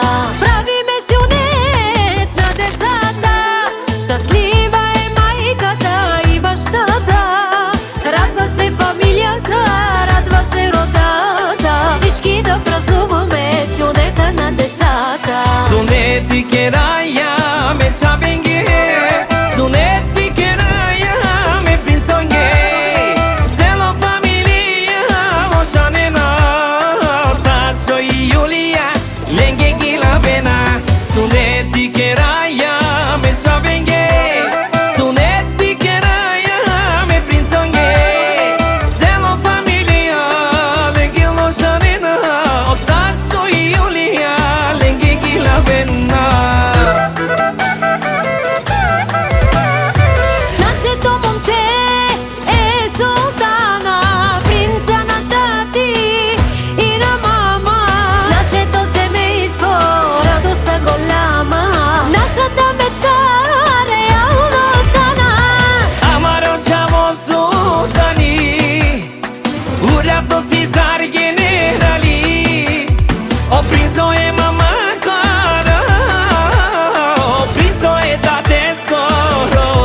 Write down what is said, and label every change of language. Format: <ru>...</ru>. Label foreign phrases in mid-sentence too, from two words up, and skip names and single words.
<bg>Правиме сюнет на децата, щастлива е майката и бащата. Радва се фамилията, радва се родата, всички да празнуваме сюнета на децата.</bg> <rom>Suneti keraya me chabenge, suneti keraya me pinsonge, selo familia moshanena, saso Julia lenge gila bena. Suneti keraya me chabenge, suneti keraya me pinsonge, selo familia lenge moshanena, saso Julia lenge gila bena.</rom> <bg>Нашето момче е султана, принца на тати и на мама. Нашето семейство радостта голяма, нашата мечта реално стана.</bg> <rom>Amaro chavo sultani, urapto si zar generali, o princo e mama cara, o princo e tate skoro.</rom>